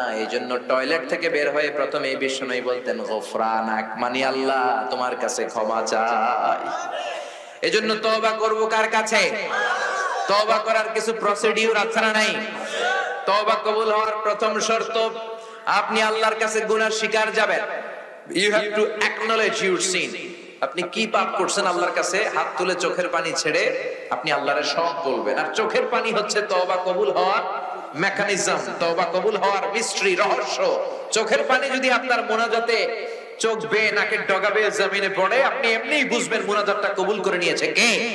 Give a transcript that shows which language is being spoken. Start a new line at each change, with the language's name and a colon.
Bangla: এইজন্য টয়লেট থেকে বের হয়ে প্রথমেই বিশ্বনবী বলতেন গফরানাক, মানে আল্লাহ তোমার কাছে ক্ষমা চাই। এজন্য তওবা করব কার কাছে? তওবা করার কিছু প্রসিডিউর আছে না নাই? তওবা কবুল হওয়ার প্রথম শর্ত, আপনি আল্লাহর কাছে গুনাহ স্বীকার যাবেন।
English: You have to acknowledge your sin.
Bangla: আপনি কি পাপ করছেন আল্লাহর কাছে হাত তুলে চোখের পানি ছেড়ে আপনি আল্লাহরে সব বলবেন। আর চোখের পানি হচ্ছে তওবা কবুল হওয়ার মেকানিজম, তওবা কবুল হওয়ার মিস্ট্রি, রহস্য। চোখের পানি যদি আপনার মোনাজাতে চোখ বেয়ে নাকের ডগা বেয়ে জমিনে পড়ে, আপনি এমনিই বুঝবেন মোনাজাতটা কবুল করে নিয়েছে কে।